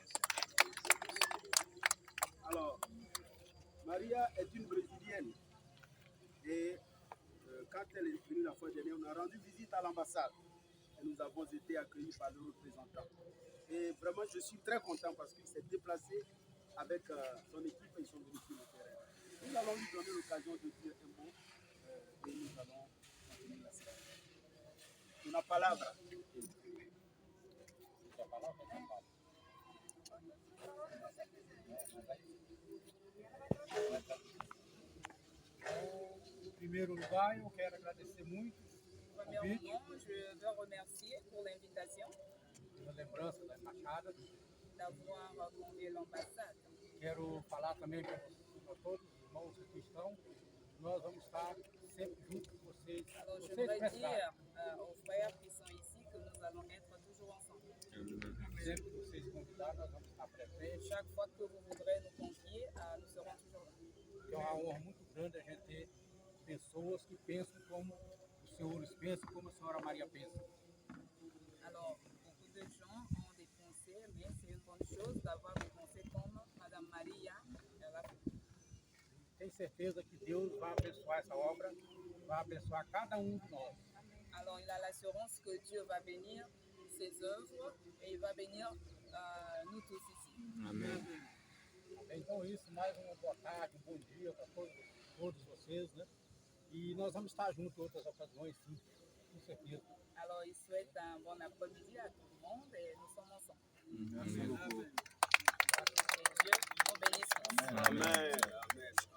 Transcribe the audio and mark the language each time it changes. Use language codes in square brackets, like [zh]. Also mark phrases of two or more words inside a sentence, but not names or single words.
[fr] Alors, Maria est une Brésilienne et quand elle est venue la fois dernière, on a rendu visite à l'ambassade. et nous avons été accueillis par le représentant. Et vraiment, je suis très content parce qu'il s'est déplacé avec son équipe et ils sont venus sur le terrain. Nous allons lui donner l'occasion de dire un mot et nous allons continuer la séance. [es] Una palabra. [pt] Em primeiro lugar, eu quero agradecer muito o convite, [fr] Premièrement, je veux remercier pour l'invitation [pt] pela lembrança da embaixada. [fr] d'avoir convié l'ambassade. [pt] Quero falar também para todos os irmãos que aqui estão. Nós vamos estar sempre juntos com vocês. [fr] Alors, je [pt] Vocês [fr] voudrais [pt] precisarem. [fr] dire aux frères qui sont ici que nous allons être toujours ensemble. [pt] Sempre que vocês convidarem, nós vamos estar presentes. [fr] Chaque fois que vous voudrez nous convier, nous serons toujours là. [pt] É uma honra muito grande a gente ter pessoas que pensam como os senhores pensam, como a senhora Maria pensa. [fr] Alors, beaucoup de gens ont des pensées, mais c'est une bonne chose d'avoir des pensées comme Madame Maria. Elle a fait. [pt] Tenho certeza que Deus vai abençoar essa obra, vai abençoar cada um de nós. [fr] Alors, il a l'assurance que Dieu va bénir ses œuvres et il va bénir nous tous ici. [pt] Então, isso, mais uma boa tarde, um bom dia para todos vocês, né? E nós vamos estar juntos em outras ocasiões, sim, com certeza. [fr] Alors, il souhaite un bon après-midi à tout le monde et nous sommes ensemble. Merci beaucoup. Et Dieu nous bénisse. Amen. Amen.